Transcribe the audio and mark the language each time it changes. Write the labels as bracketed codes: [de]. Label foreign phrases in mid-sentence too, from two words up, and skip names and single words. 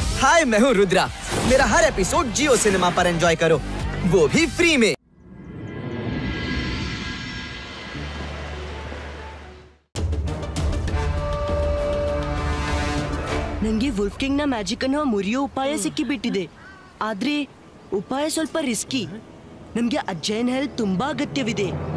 [hi] हाय, मैं हूँ रुद्रा। मेरा हर एपिसोड जियो सिनेमा पर एंजॉय करो, वो भी फ्री में। [kn] ನಂಗೆ ವುಲ್ಫ್ ಕಿಂಗ್ ನ ಮ್ಯಾಜಿಕ್ ಅನ್ನು ಮುರಿಯೋ ಉಪಾಯ ಸಿಕ್ಕಿಬಿಟ್ಟಿದೆ. ಆದ್ರೆ ಉಪಾಯ ಸ್ವಲ್ಪ ರಿಸ್ಕಿ. ನಮ್ಗೆ ಅಜ್ಜಯನ್ ಹೆಲ್ಪ್ ತುಂಬಾ ಅಗತ್ಯವಿದೆ.